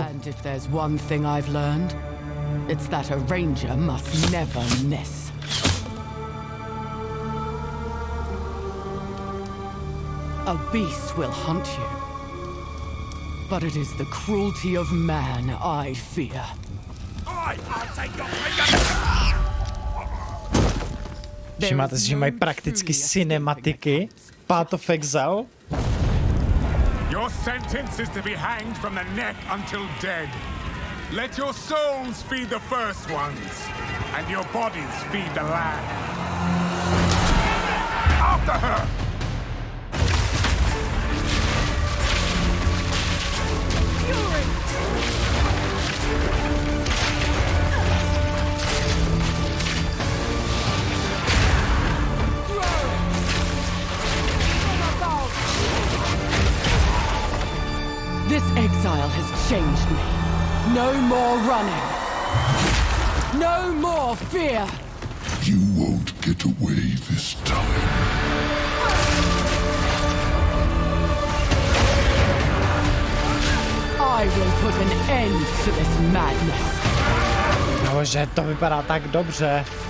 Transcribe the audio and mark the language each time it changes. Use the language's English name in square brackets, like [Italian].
[English] And if there's one thing I've learned, it's that a ranger must never miss. A beast will hunt you, but it is the cruelty of man I fear. [Czech] Všimáte si, že mají prakticky cinematiky. [English] Path of Exile. Your sentence is to be hanged from the neck until dead. Let your souls feed the first ones, and your bodies feed the land. After her! Fury! This exile has changed me. No more running. No more fear. You won't get away this time. I will put an end to this madness. [Czech] Bože, to vypadá tak dobře.